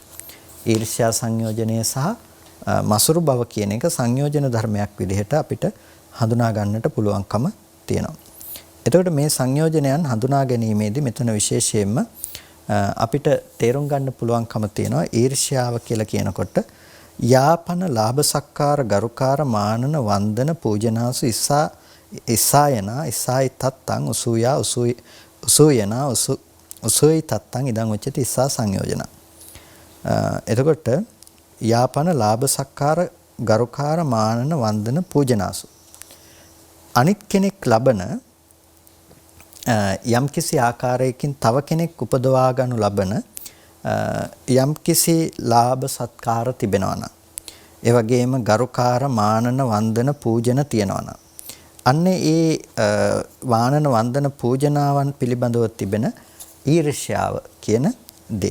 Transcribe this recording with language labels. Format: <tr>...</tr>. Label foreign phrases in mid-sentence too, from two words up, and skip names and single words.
<si>ඊර්ෂ්‍යා සංයෝජනය සහ මසුරු බව කියන එක සංයෝජන ධර්මයක් විදිහට අපිට හඳුනා ගන්නට පුළුවන්කම තියෙනවා. එතකොට මේ සංයෝජනයන් හඳුනා ගැනීමේදී මෙතන විශේෂයෙන්ම අපිට තේරුම් ගන්න පුළුවන්කම තියෙනවා ඊර්ෂ්‍යාව කියලා කියනකොට</si> <pi>යාපන ලාභ සක්කාර ගරුකාර මානන වන්දන පූජනාසු ඉස්සායනා ඉස්සායි තත්තං උසූයා උසූයනා උසූයි තත්තං ඉදං උච්චති ඉස්සා සංයෝජන. එතකොට යාපන ලාභ සක්කාර ගරුකාර මානන වන්දන පූජනාසු</pi> <si>අනිත් කෙනෙක් ලබන යම් කිසි ආකාරයකින් තව කෙනෙක් උපදවා ගන්නු ලබන යම් කිසි ලාභ සත්කාර තිබෙනවා නම්, ඒ වගේම ගරුකාර මානන වන්දන පූජන තියනවා නම්, අන්නේ ඒ වානන වන්දන පූජනාවන් පිළිබඳව තිබෙන ඊර්ෂ්‍යාව කියන දේ.</si>